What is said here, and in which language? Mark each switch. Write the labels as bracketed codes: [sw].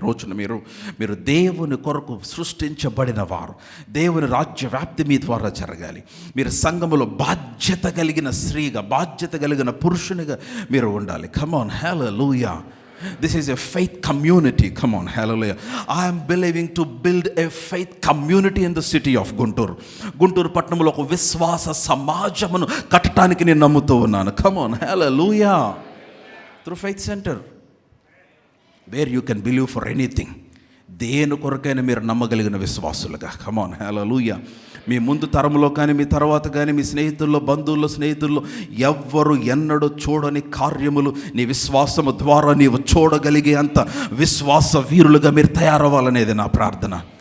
[te] రోజున మీరు దేవుని కొరకు సృష్టించబడిన వారు. దేవుని రాజ్య వ్యాప్తి మీ ద్వారా జరగాలి. మీరు సంఘములో బాధ్యత కలిగిన స్త్రీగా, బాధ్యత కలిగిన పురుషునిగా మీరు ఉండాలి. [en] Come on, hallelujah. This is a faith community. Come on, hallelujah. I am believing to build a faith community in the city of Guntur [te] పట్టణంలో ఒక విశ్వాస సమాజమును కట్టడానికి నేను నమ్ముతూ ఉన్నాను. [en] Come on, hallelujah. Through faith center, where you can believe for anything. [te] దేని కొరకైనా మీరు నమ్మగలిగిన విశ్వాసులుగా. [en] Come on, hallelujah. [te] మీ ముందు తరంలో కానీ, మీ తర్వాత కానీ, మీ స్నేహితుల్లో, బంధువుల్లో ఎవ్వరు ఎన్నడూ చూడని కార్యములు నీ విశ్వాసము ద్వారా నీవు చూడగలిగే అంత విశ్వాస వీరులుగా మీరు తయారవ్వాలనేది నా ప్రార్థన.